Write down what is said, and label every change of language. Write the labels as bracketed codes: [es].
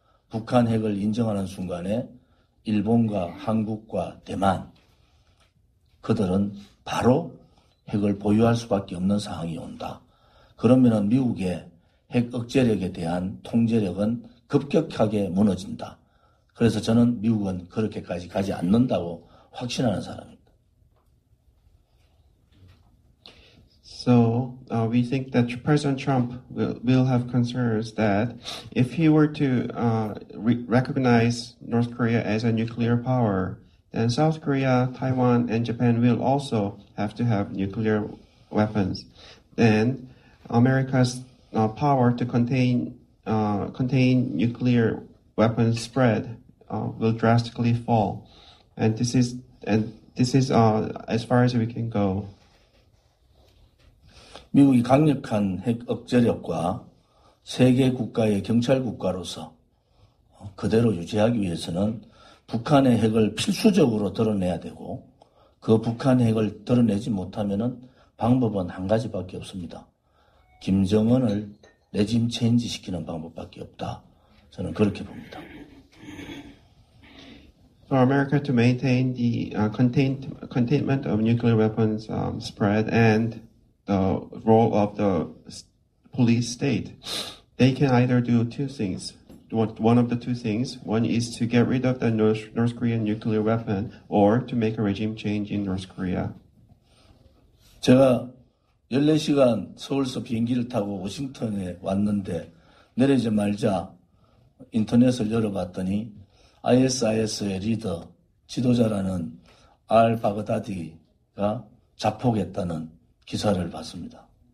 [ko] 북한 핵을 인정하는 순간에 일본과 한국과 대만, 그들은 바로 핵을 보유할 수밖에 없는 상황이 온다. 그러면은 미국의 핵 억제력에 대한 통제력은 급격하게 무너진다. 그래서 저는 미국은 그렇게까지 가지 않는다고 확신하는 사람입니다. [en] So we think that President Trump will have concerns that if he were to recognize North Korea as a nuclear power, then South Korea, Taiwan, and Japan will also have to have nuclear weapons. Then America's power to contain nuclear weapons spread will drastically fall, and this is as far as we can go. [ko] 미국이 강력한 핵 억제력과 세계 국가의 경찰 국가로서 그대로 유지하기 위해서는 북한의 핵을 필수적으로 드러내야 되고 그 북한 핵을 드러내지 못하면은 방법은 한 가지밖에 없습니다. 김정은을 레짐 체인지 시키는 방법밖에 없다. 저는 그렇게 봅니다. [en] For America to maintain the containment of nuclear weapons spread and the role of the police state, they can either do two things. One of the two things. One is to get rid of the North Korean nuclear weapon, or to make a regime change in North Korea. [ko] 제가 14시간 서울서 비행기를 타고 워싱턴에 왔는데 내리자마자 인터넷을 열어봤더니 ISIS의 리더, 지도자라는 al-Baghdadi가 자폭했다는 기사를 봤습니다.